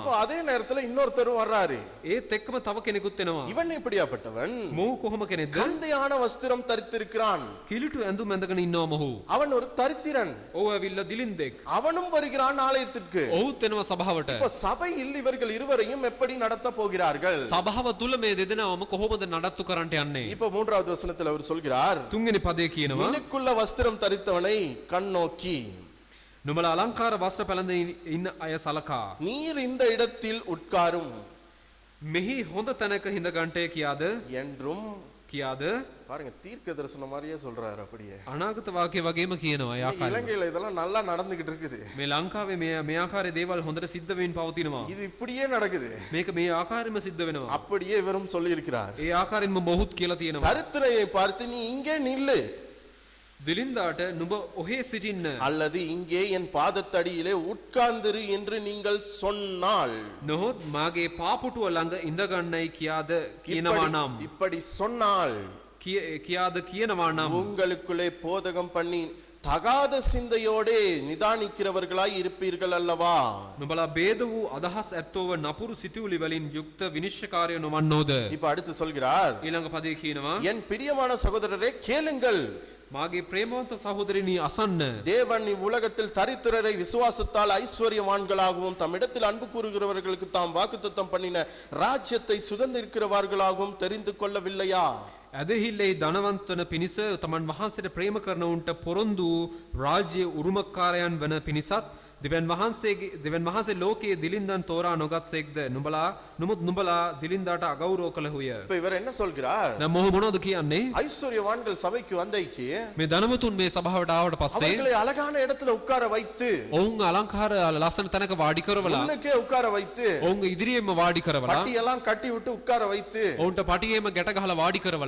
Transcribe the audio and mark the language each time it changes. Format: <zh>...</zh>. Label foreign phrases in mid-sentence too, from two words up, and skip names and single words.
<ta>இப்போ அதே நேரத்துல இன்னொருத்தரும் வர்றாரு.</ta> <si>ඒත් එක්කම තව කෙනෙකුත් එනවා.</si> <ta>இவன் எப்படியாப்பட்டவன்?</ta> <si>මොහු කොහොම කෙනෙක්ද?</si> <ta>கந்தையான வஸ்திரம் தரித்திருக்கிறான்.</ta> <si>කිලිටු ඇඳුම් ඇඳගෙන ඉන්නවා මොහු.</si> <ta>அவன் ஒரு தரித்திரன்.</ta> <si>ඔව් ඇවිල්ලා දිලින්දෙක්.</si> <ta>அவனும் வருகிறான் ஆலயத்திற்கு.</ta> <si>ඔහුත් එනවා සභාවට.</si> <ta>இப்போ சபையில் இவர்கள் இருவரையும் எப்படி நடத்த போகிறார்கள்?</ta> <si>සභාව තුල මේ දෙදෙනාම කොහොමද නඩත්තු කරන්නට යන්නේ?</si> <ta>இப்போ மூன்றாவது வசனத்தில் அவர் சொல்கிறார்,</ta> <si>තුන්වෙනි පදේ කියනවා</si> <ta>மினுக்குள்ள வஸ்திரம் தரித்தவனை கண்ணோக்கி</ta> <si>නුඹලා අලංකාර වස්ත්‍ර පැළඳ ඉන්න අය සලකා</si> <ta>நீர் இந்த இடத்தில் உட்காரும்</ta> <si>මෙහි හොඳ තැනක හිඳ ගන්නට කියාද</si> <ta>என்றும்.</ta> <si>කියාද</si> <ta>பாருங்க, தீர்க்க தரிசனம் மாதிரியே சொல்றாரு. அப்படியே</ta> <si>අනාගත වාක්‍ය වගේම කියනවා. ඒ</si> <ta>இன்னைக்கு</ta> <si>ආකාරයෙන්</si> <ta>இலங்கையில இதெல்லாம் நல்லா நடந்துகிட்டு இருக்குது.</ta> <si>මේ ලංකාවේ මේ ආකාරයේ දේවල් හොඳට සිද්ධ වෙමින් පවතිනවා.</si> <ta>இது இப்படியே நடக்குது.</ta> <si>මේක මේ ආකාරයෙන්ම සිද්ධ වෙනවා.</si> <ta>அப்படியே இவரும் சொல்லி இருக்கிறார்.</ta> <si>ඒ ආකාරයෙන්ම මොහුත් කියලා තියෙනවා.</si> <ta>தரித்திரையை பார்த்து நீ இங்கே நில்லு,</ta> <si>දිලින්දාට නුඹ ඔහේ සිටින්න</si> <ta>அல்லது இங்கே என் பாதத்தடியிலே உட்கார்ந்திரு என்று நீங்கள் சொன்னால்,</ta> <si>නොහොත් මාගේ පාපුටුව ළඟ ඉඳ ගන්නයි කියාද කියනවා නම්</si> <ta>இப்படி சொன்னால்</ta> <si>කියාද කියනවා නම්</si> <ta>உங்களுக்குள்ளே போதகம் பண்ணி தகாத சிந்தையோடே நிதானிக்கிறவர்களாய் இருப்பீர்கள் அல்லவா?</ta> <si>නුඹලා බේද වූ අදහස් ඇත්තෝව නපුරු සිතුවිලි වලින් යුක්ත විනිශ්චයකාරයෝ නොවන්නෝද?</si> <ta>இப்ப அடுத்து சொல்கிறார்,</ta> <si>ඊළඟ පදේ කියනවා</si> <ta>என் பிரியமான சகோதரரே கேளுங்கள்,</ta> <si>මාගේ ප්‍රේමවන්ත සහෝදරනි අසන්න.</si> <ta>தேவன் இவ்வுலகத்தில் தரித்திரரை விசுவாசத்தால் ஐஸ்வர்யவான்களாகவும் தம்மிடத்தில் அன்பு கூறுகிறவர்களுக்கு தாம் வாக்குத்தத்தம் பண்ணின ராஜ்யத்தை சுதந்திரிக்கிறவர்களாகவும் தெரிந்து கொள்ளவில்லையா?</ta> <si>ඇදහිල්ලේ ධනවන්තන පිණිස තමන් වහන්සේට ප්‍රේම කරනවුන්ට පොරොන්දු රාජ්‍ය උරුමකාරයන් වන පිණිසත් දෙවන් වහන්සේ ලෝකයේ දිලින්දන් තෝරා නොගත්සේක්ද නමුත් නුඹලා දිලින්දාට අගෞරව කළහුය.</si> <ta>இப்ப இவர் என்ன சொல்கிறார்?</ta> <si>දැන් මොහු මොනවද කියන්නේ?</si> <ta>ஐஸ்வர்யவான்கள் சபைக்கு வந்தைக்கு</ta> <si>මේ ධනවතුන් මේ සභාවට ආවට පස්සේ</si> <ta>அவர்களை அழகான இடத்துல உட்கார வைத்து,</ta> <si>ඔවුන් අලංකාර ලස්සන තැනක වාඩි කරවලා</si> <ta>முன்னுக்கே உட்கார வைத்து,</ta> <si>ඔවුන් ඉදිරියෙම වාඩි කරවලා</si> <ta>பட்டியெல்லாம் கட்டி விட்டு உட்கார வைத்து,</ta> <si>ඔවුන්ට පටියේම ගැට ගහලා වාඩි කරවලා</si>